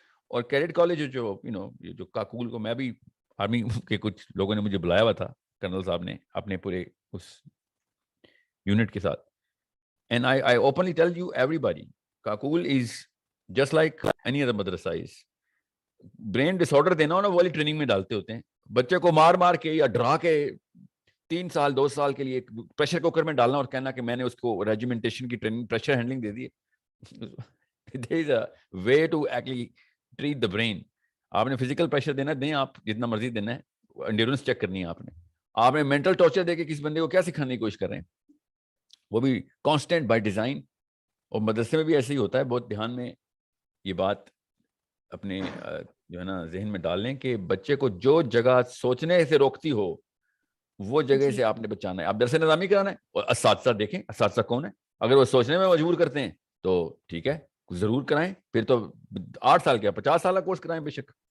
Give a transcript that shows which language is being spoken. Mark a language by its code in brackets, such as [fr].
[ur] اور cadet college جو کاکول کو, میں بھی آرمی کے کچھ لوگوں نے مجھے بلایا ہوا تھا, کرنل صاحب نے اپنے پورے اس یونٹ کے ساتھ, [en] And I openly tell you everybody, Kakul is just like any other madrasa is. [ur] برین ڈس آرڈر دینا ہو نا, وہ والی ٹریننگ میں ڈالتے ہوتے ہیں بچے کو, مار مار کے یا ڈرا کے 3 سال 2 سال کے لیے پریشر کوکر میں ڈالنا اور کہنا کہ میں نے اس کو ریجیمنٹیشن کی training, pressure handling they the. [en] There is a way to actually treat the brain. [ur] آپ نے فزیکل پریشر دینا دیں, آپ جتنا مرضی دینا ہے, انڈیورنس چیک کرنی ہے آپ نے مینٹل ٹارچر دے کے کس بندے کو کیا سکھانے کی کوشش کر رہے ہیں, وہ بھی کانسٹینٹ بائی ڈیزائن. اور مدرسے میں بھی ایسے ہی ہوتا ہے, بہت دھیان میں یہ بات اپنے جو ہے نا ذہن میں ڈال لیں کہ بچے کو جو جگہ سوچنے سے روکتی ہو وہ جگہ سے آپ نے بچانا ہے. آپ درس نظامی کرانا ہے, اور اساتذہ دیکھیں اساتذہ کون ہے, اگر وہ سوچنے میں مجبور کرتے ہیں تو ٹھیک ہے ضرور کرائیں, پھر تو 8 سال کیا 50 سال کا کورس کرائیں بے شک.